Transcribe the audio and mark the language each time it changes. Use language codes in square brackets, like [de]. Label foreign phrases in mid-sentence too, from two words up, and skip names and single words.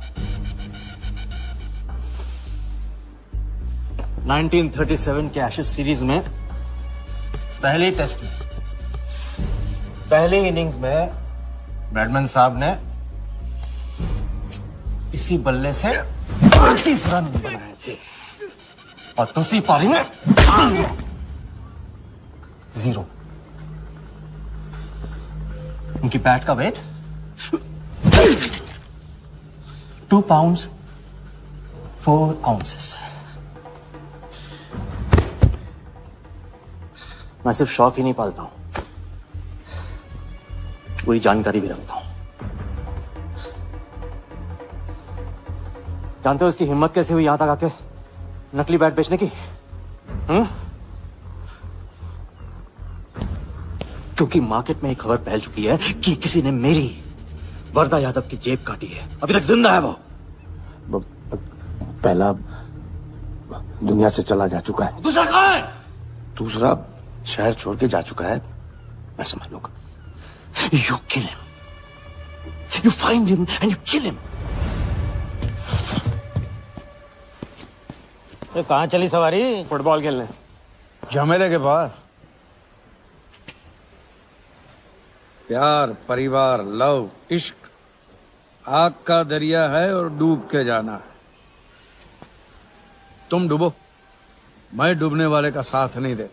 [hi] 1937 के एशेज सीरीज में पहले टेस्ट में पहले इनिंग्स में ब्रैडमैन साहब ने इसी बल्ले से 38 रन बनाए थे और दूसरी पारी में 0। उनकी बैट का वेट 2 pounds 4 ounces। मैं सिर्फ शौक ही नहीं पालता हूं, पूरी जानकारी भी रखता हूं। जानते हो इसकी हिम्मत कैसे हुई यहां तक आके नकली बैट बेचने की? क्योंकि मार्केट में एक खबर फैल चुकी है कि किसी ने मेरी वर्दा यादव की जेब काटी है। अभी तक जिंदा है वो। पहला दुनिया से चला जा चुका है, दूसरा कहाँ है? दूसरा शहर छोड़ के जा चुका है। मैं समझ लूंगा। [en] You kill him. You find him and you kill him. [hi] ये कहाँ चली सवारी? फुटबॉल खेलने। झमेले के पास। प्यार, परिवार, लव, इश्क आग का दरिया है और डूब के जाना है। तुम डूबो, मैं डूबने वाले का साथ नहीं देता।